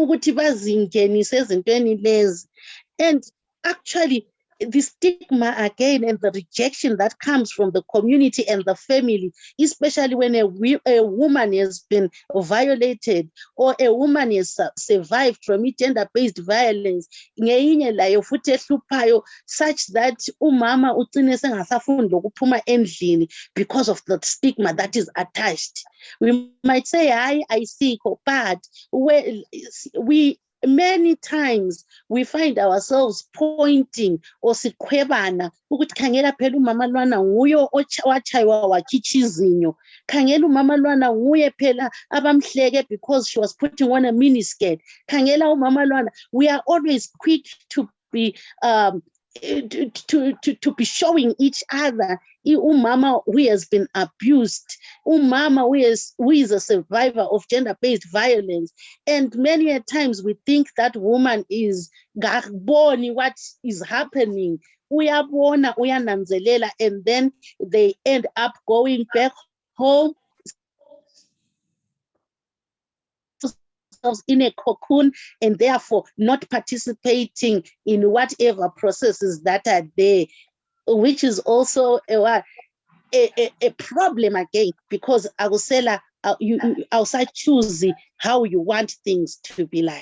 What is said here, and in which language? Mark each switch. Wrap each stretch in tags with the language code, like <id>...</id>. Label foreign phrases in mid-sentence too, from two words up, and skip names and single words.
<en>and actually the stigma again and the rejection that comes from the community and the family, especially when a woman has been violated or a woman has survived from gender-based violence, such that umama because of the stigma that is attached. We might say, I see, but many times we find ourselves pointing or</en> <nd>sikhwebana ukuthi khangela phela umama lwana nguyo wachaywa wakhitsha izinyo, khangela umama lwana nguye phela abamhleke</nd> <en>because she was putting on a miniskirt,</en> <nd>khangela umama lwana.</nd> <en>We are always quick to be to be showing each other umama who has been abused, umama who is a survivor of gender-based violence. And many a times we think that woman is garboni what is happening.</en> <nd>Uyabona, uyananzelela,</nd> <en>and then they end up going back home in a cocoon and therefore not participating in whatever processes that are there, which is also a problem again, because Agusela, you outside choose how you want things to be like.</en>